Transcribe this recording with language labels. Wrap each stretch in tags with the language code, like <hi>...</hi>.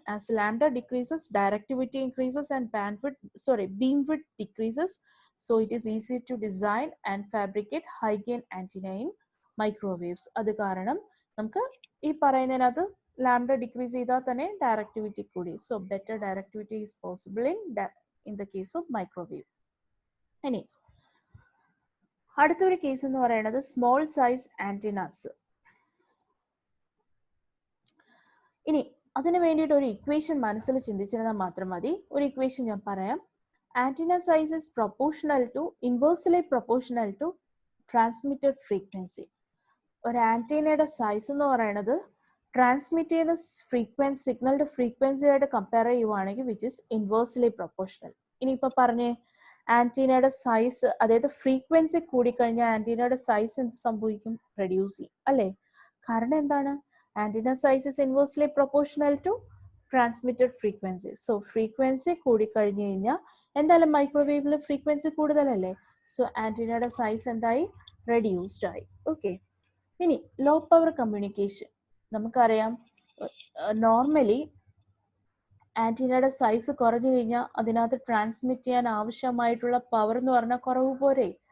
<en>As lambda decreases, directivity increases and beam width decreases. So it is easy to design and fabricate high gain antenna in microwaves.</en> <ml>അത് കാരണം നമുക്ക് ഈ പറയുന്നതിനകത്ത് lambda decrease ചെയ്താൽ തന്നെ directivity കൂടി.</ml> <en>So better directivity is possible in the case of microwave.</en> <ml>ഇനി അടുത്തൊരു case എന്ന് പറയുന്നത് സ്മോൾ സൈസ് ആന്റിനാസ്. ഇനി അതിന് വേണ്ടിയിട്ട് ഒരു ഇക്വേഷൻ മനസ്സിൽ ചിന്തിച്ചിരുന്നാൽ മാത്രം മതി. ഒരു ഇക്വേഷൻ ഞാൻ പറയാം.</ml> <en>Antenna size is inversely proportional to transmitted frequency.</en> <ml>ഒരു ആന്റിനയുടെ സൈസ് എന്ന് പറയുന്നത് ട്രാൻസ്മിറ്റ് ചെയ്യുന്ന സിഗ്നലിന്റെ ഫ്രീക്വൻസിയായിട്ട് കമ്പയർ ചെയ്യുവാണെങ്കിൽ</ml> <en>Which is inversely proportional.</en> <ml>ഇനിയിപ്പോൾ പറഞ്ഞേ, ആന്റിനയുടെ സൈസ് അതായത് ഫ്രീക്വൻസി കൂടിക്കഴിഞ്ഞാൽ ആന്റിനയുടെ സൈസ് എന്ത് സംഭവിക്കും? റെഡ്യൂസ് ചെയ്യും അല്ലേ? കാരണം എന്താണ്?</ml> <en>Antenna size is inversely proportional to transmitted frequency.</en> <ml>So frequency കൂടിക്കഴിഞ്ഞു കഴിഞ്ഞാൽ എന്തായാലും മൈക്രോവേവിൽ ഫ്രീക്വൻസി കൂടുതലല്ലേ. സോ ആന്റിനയുടെ സൈസ് എന്തായി? റെഡ്യൂസ്ഡ് ആയി. ഓക്കെ, ഇനി ലോ പവർ കമ്മ്യൂണിക്കേഷൻ. നമുക്കറിയാം നോർമലി ആന്റിനയുടെ സൈസ് കുറഞ്ഞു കഴിഞ്ഞാൽ അതിനകത്ത് ട്രാൻസ്മിറ്റ് ചെയ്യാൻ ആവശ്യമായിട്ടുള്ള പവർ എന്ന് പറഞ്ഞാൽ കുറവ് പോരെ.</ml>